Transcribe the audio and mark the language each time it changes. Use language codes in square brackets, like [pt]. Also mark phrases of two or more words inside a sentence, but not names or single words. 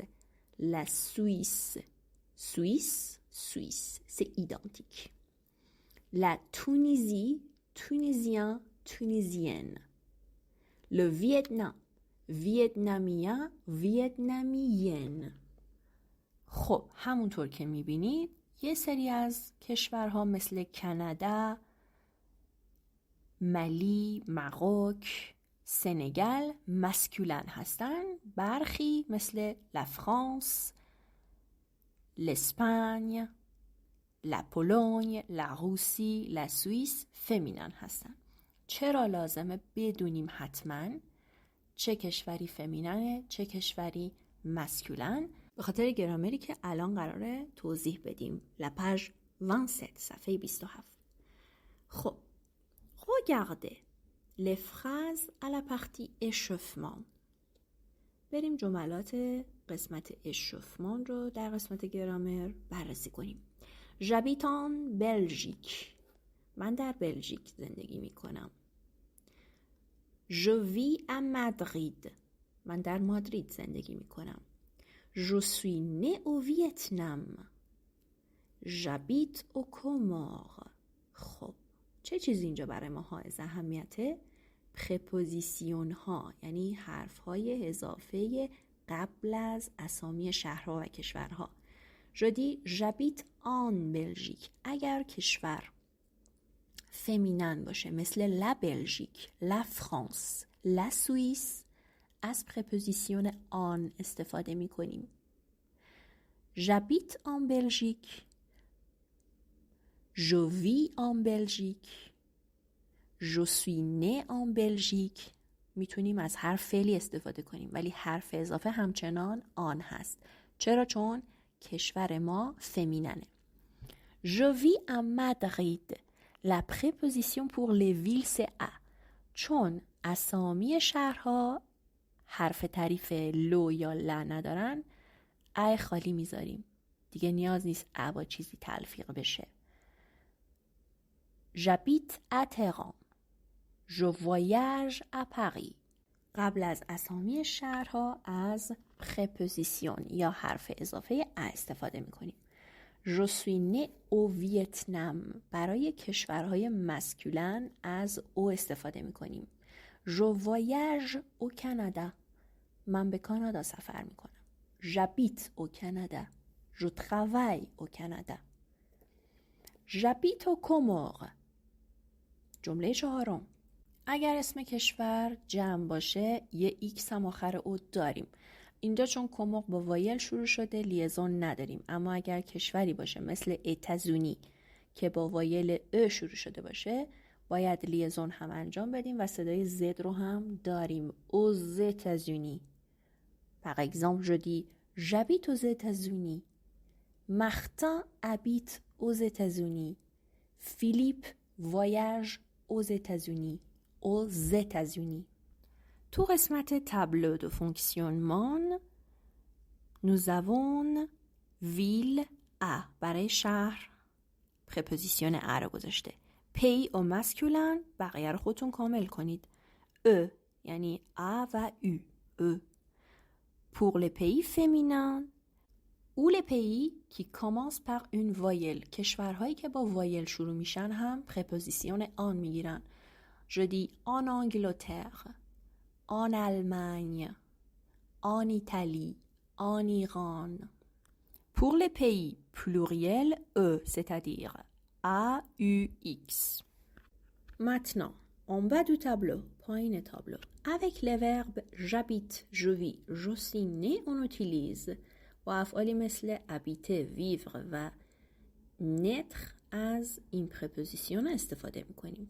[fr] La Suisse, suisse, suisse. C'est identique. La Tunisie, tunisien, tunisienne. Le Vietnam, vietnamien, vietnamienne. [fa] خب همونطور که میبینید یه سری از کشورها مثل کانادا، ملی، ماروک، سنگال مسکولن هستن. برخی مثل [fr] la France, l'Espagne, la Pologne, la Russie, la Suisse [fa] فمینن هستن. چرا لازمه بدونیم حتما چه کشوری فمیننه چه کشوری مسکولن؟ به خاطر گرامری که الان قراره توضیح بدیم. [fr] La page 27 صفحه 27. خب regardez les phrases à la partie échauffement. [fa] بریم جملات قسمت اشوفمان رو در قسمت گرامر بررسی کنیم. [fr] j'habite en Belgique. [fa] من در بلژیک زندگی می کنم. [fr] je vis à Madrid. [fa] من در مادرید زندگی می کنم. [fr] je suis né au Vietnam. j'habite aux Comores. [fa] خب چه چیزی اینجا برای ما حائز اهمیته؟ پرپوزیسیون ها، یعنی حرف های اضافه قبل از اسامی شهرها و کشورها. [fr] je dis j'habite en Belgique. [fa] اگر کشور فمینن باشه مثل [fr] la Belgique, la France, la Suisse, [fa] از پرپوزیسیون آن استفاده می کنیم. [fr] j'habite en Belgique. je vis en Belgique. je suis né en Belgique. [fa] میتونیم از حرف فعلی استفاده کنیم ولی حرف اضافه همچنان آن هست. چرا؟ چون کشور ما فمیننه. [fr] je vis à Madrid. La préposition pour les villes c'est à. [fa] چون اسامی شهرها حرف تعریف لو یا لا ندارن، ا خالی میذاریم. دیگه نیاز نیست ا با چیزی تلفیق بشه. [fr] j'habite à Téhéran. je voyage à Paris. [fa] قبل از اسامی شهرها از پرپوزیسیون یا حرف اضافه ا استفاده میکنیم. [fr] je suis né au Vietnam. [fa] برای کشورهای مسکولن از او استفاده میکنیم. [fr] je voyage au Canada. [fa] من به کانادا سفر میکنم. [fr] j'habite au Canada. je travaille au Canada. j'habite aux Comores. [fa] جمله چهارم، اگر اسم کشور جمع باشه یه ایکس هم آخر او داریم. اینجا چون کوموق با وایل شروع شده لیزون نداریم، اما اگر کشوری باشه مثل اتازونی که با وایل ا شروع شده باشه باید لیزون هم انجام بدیم و صدای زد رو هم داریم. [fr] aux États-Unis. Par exemple, je dis j'habite aux États-Unis. Martin habite aux États-Unis. Philippe voyage aux États-Unis. aux États-Unis. [fa] تو قسمت [fr] tableau de fonctionnement nous avons ville à [fa] برای شهر پرپوزیسیون ا رو گذاشته. [fr] pays au masculin [fa] بقیه رو خودتون کامل کنید. [fr] e یعنی a و u. e. pour les pays féminins ou les pays qui commencent par une voyelle. [fa] کشورهایی که با وایل شروع میشن هم پرپوزیسیون آن میگیرن. [fr] je dis en Angleterre, en Allemagne, en Italie, en Iran. Pour les pays pluriels, E, c'est-à-dire A, U, X. Maintenant, en bas du tableau, [fa] پایین تابلو, [fr] avec les verbes j'habite, je vis, je suis né, on utilise [fa] با افعالی مثل [fr] habiter, vivre و naître [fa] از این پرپوزیسیون استفاده میکنیم.